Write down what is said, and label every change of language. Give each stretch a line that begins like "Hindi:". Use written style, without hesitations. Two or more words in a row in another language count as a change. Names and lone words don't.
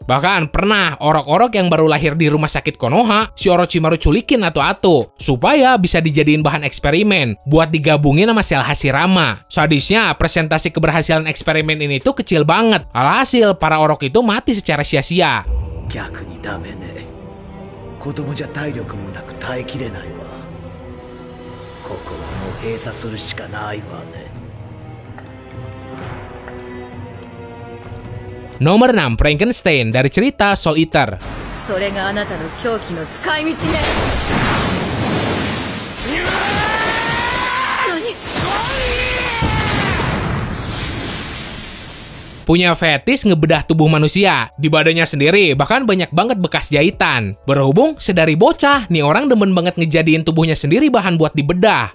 Indonesian: Bahkan pernah orok-orok yang baru lahir di rumah sakit Konoha, si Orochimaru culikin atau supaya bisa dijadiin bahan eksperimen buat digabungin sama sel Hashirama. Sadisnya, presentasi keberhasilan eksperimen ini tuh kecil banget. Alhasil, para orok itu mati secara sia-sia.
Japanese: 逆にダメね。子供じゃ体力もなく耐えきれないわ。ここはもう閉鎖するしかないわね。
Indonesian: Nomor 6, Frankenstein dari cerita Soul Eater.
Japanese: それがあなたの狂気の使い道ね。
Indonesian: Punya fetis ngebedah tubuh manusia. Di badannya sendiri bahkan banyak banget bekas jahitan. Berhubung sedari bocah, nih orang demen banget ngejadiin tubuhnya sendiri bahan buat dibedah.